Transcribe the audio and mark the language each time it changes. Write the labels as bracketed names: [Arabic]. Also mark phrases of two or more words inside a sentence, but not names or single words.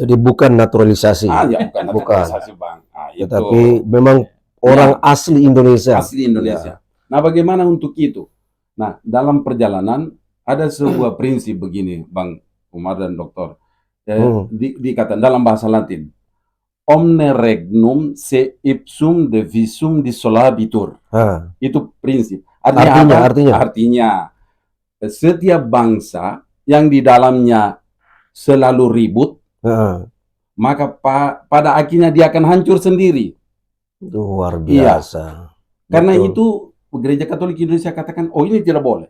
[Indonesian] Jadi bukan naturalisasi. Bukan naturalisasi, Bang. Tetapi memang orang asli Indonesia. Asli Indonesia. Nah, bagaimana untuk itu? Nah, dalam perjalanan ada sebuah prinsip begini, Bang Umar dan Dokter. Dikatakan dalam bahasa Latin, [Latin] omne regnum se ipsum devisum dissolabitur. [Indonesian] Itu prinsip. Artinya setiap bangsa yang di dalamnya selalu ribut, maka pada akhirnya dia akan hancur sendiri. Luar biasa. Karena itu Gereja Katolik Indonesia katakan, oh ini tidak boleh.